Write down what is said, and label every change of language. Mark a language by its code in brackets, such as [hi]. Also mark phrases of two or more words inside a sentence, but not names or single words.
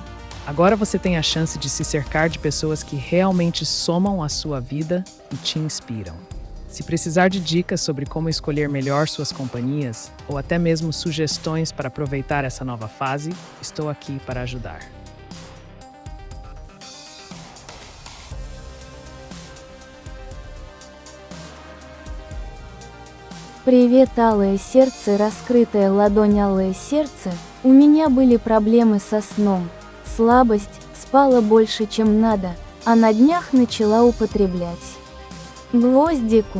[pt] Agora você tem a chance de se cercar de pessoas que realmente somam a sua vida e te inspiram. Se precisar de dicas sobre como escolher melhor suas companhias, ou até mesmo sugestões para aproveitar essa nova fase, estou aqui para ajudar. [ru] Привет, алое сердце, раскрытая ладонь, алое сердце. У меня были проблемы со сном. Слабость, спала больше, чем надо, а на днях начала употреблять гвоздику.